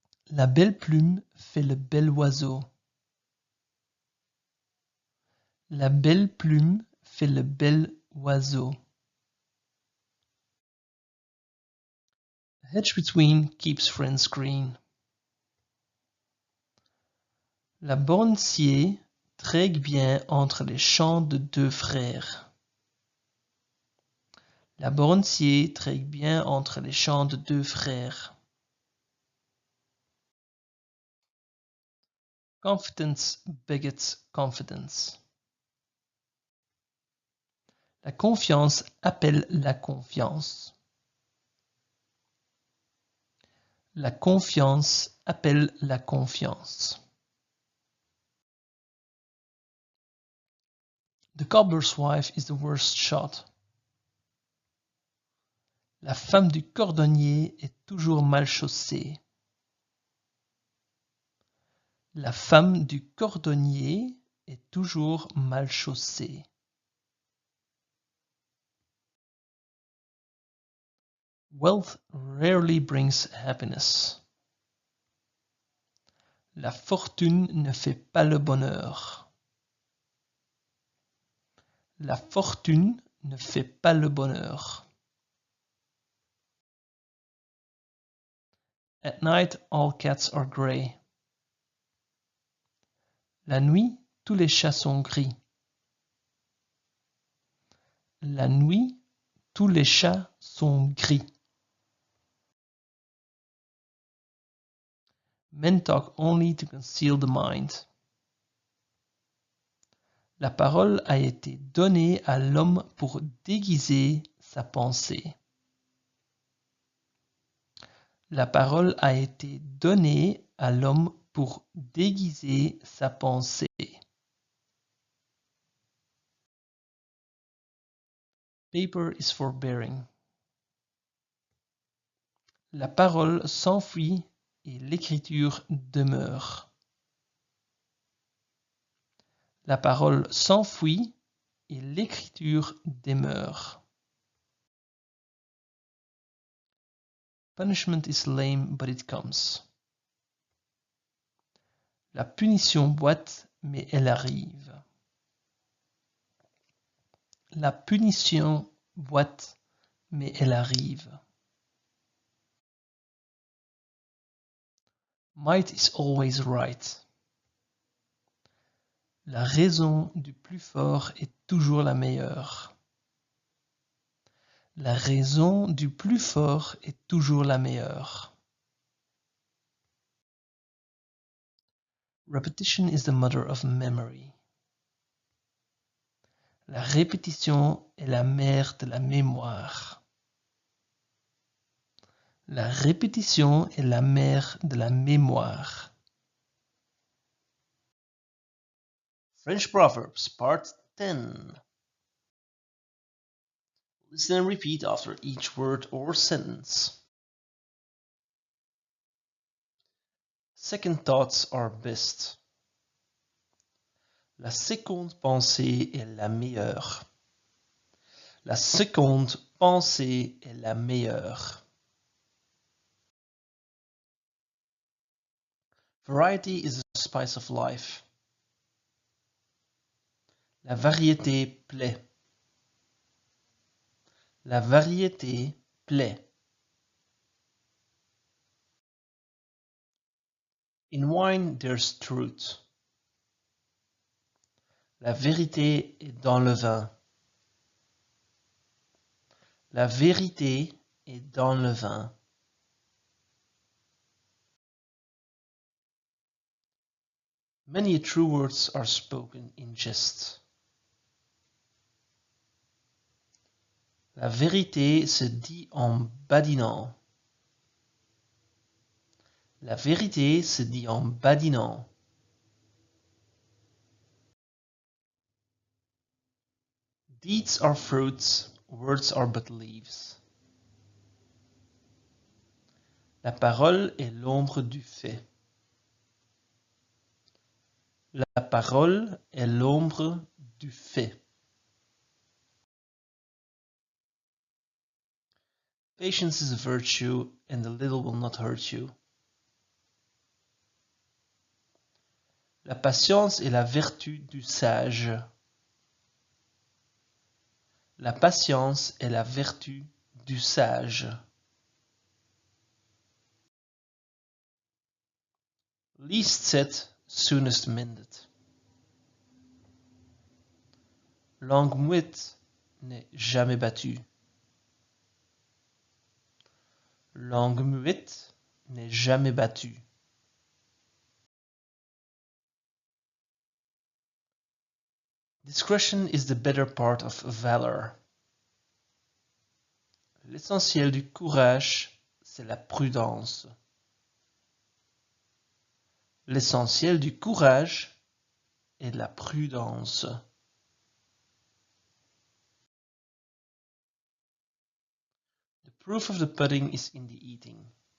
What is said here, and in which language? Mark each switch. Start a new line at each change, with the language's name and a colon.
French: La belle plume fait le bel oiseau. La belle plume fait le bel oiseau.
English: A hedge between keeps friends green.
French: La borne sciée trègue bien entre les champs de deux frères. La borne sciée trègue bien entre les champs de deux frères.
English: Confidence begets confidence.
French: La confiance appelle la confiance. La confiance appelle la confiance.
English: The cobbler's wife is the worst shot.
French: La femme du cordonnier est toujours mal chaussée. La femme du cordonnier est toujours mal chaussée.
English: Wealth rarely brings happiness.
French: La fortune ne fait pas le bonheur. La fortune ne fait pas le bonheur.
English: At night, all cats are grey.
French: La nuit, tous les chats sont gris. La nuit, tous les chats sont gris.
English: Men talk only to conceal the mind.
French: La parole a été donnée à l'homme pour déguiser sa pensée. La parole a été donnée à l'homme pour déguiser sa pensée.
English: Paper is forbearing.
French: La parole s'enfuit et l'écriture demeure. La parole s'enfuit et l'écriture demeure.
English: Punishment is lame, but it comes.
French: La punition boite, mais elle arrive. La punition boite, mais elle arrive.
English: Might is always right.
French: La raison du plus fort est toujours la meilleure. La raison du plus fort est toujours la meilleure.
English: Repetition is the mother of memory.
French: La répétition est la mère de la mémoire. La répétition est la mère de la mémoire.
English: French Proverbs, Part 10. Listen and repeat after each word or sentence. Second thoughts are best.
French: La seconde pensée est la meilleure. La seconde pensée est la meilleure.
English: Variety is the spice of life.
French: La variété plaît. La variété plaît.
English: In wine there's truth.
French: La vérité est dans le vin. La vérité est dans le vin.
English: Many true words are spoken in jest.
French: La vérité se dit en badinant. La vérité se dit en badinant.
English: Deeds are fruits, words are but leaves.
French: La parole est l'ombre du fait. La parole est l'ombre du fait.
English: Patience is a virtue, and a little will not hurt you.
French: La patience est la vertu du sage. La patience est la vertu du sage.
English: Least said, soonest mended.
French: Langue muette n'est jamais battue. Langue muette n'est jamais battue.
English: Discretion is the better part of valor.
French: L'essentiel du courage, c'est la prudence. L'essentiel du courage est la prudence.
English: The proof of the pudding is in the eating.